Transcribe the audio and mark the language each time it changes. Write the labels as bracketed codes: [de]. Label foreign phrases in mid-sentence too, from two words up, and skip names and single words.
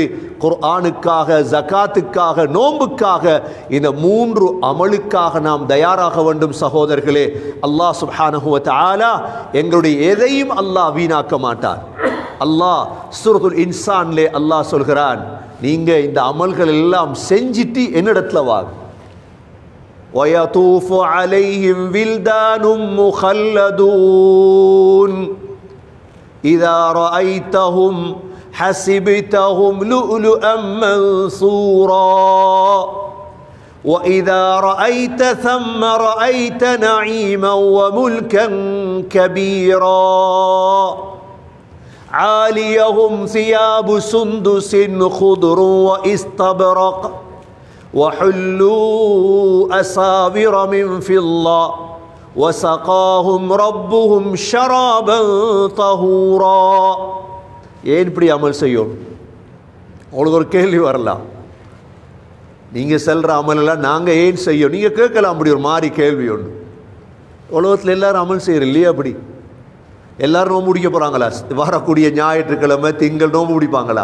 [ta] குர்ஆனுக்காக, ஜக்காத்துக்காக, நோன்புக்காக, இந்த 3 அமலுக்காக நாம் தயாராக வேண்டும் சகோதரர்களே. அல்லாஹ் [ar] سبحانه و تعالى [ta] எங்களுடைய எதையும் அல்லாஹ் வீணாக்க மாட்டார். அல்லாஹ் சூரத்துல் இன்சான்லே அல்லாஹ் சொல்கிறான், நீங்க இந்த அமல்கள் எல்லாம் செஞ்சிட்டு என்னிடத்துல வாங்க. [ar] وَيَطُوفُ عَلَيْهِمْ وِلْدَانٌ مُخَلَّدُونَ إِذَا رَأَيْتَهُمْ حَسِبْتَهُمْ لُؤْلُؤًا مَنْثُورًا وَإِذَا رَأَيْتَ ثَمَّ رَأَيْتَ نَعِيمًا وَمُلْكًا كَبِيرًا عاليهم ثياب سندس خضر واستبرق وحلوا أساور من فضة وسقاهم ربهم شرابا طهورا. [ta] ஏன் இப்படி அமல் செய்யும்? உங்களுக்கு ஒரு கேள்வி வரலாம், நீங்க செல்ற அமலெல்லாம் நாங்க ஏன் செய்யும்? நீங்க கேட்கலாம் அப்படி ஒரு மாதிரி கேள்வி ஒன்று. உலகத்தில் எல்லாரும் அமல் செய்யற இல்லையா? அப்படி எல்லாரும் நோம்பு பிடிக்க போகிறாங்களா? வரக்கூடிய ஞாயிற்றுக்கிழமை திங்கள் நோம்பு பிடிப்பாங்களா?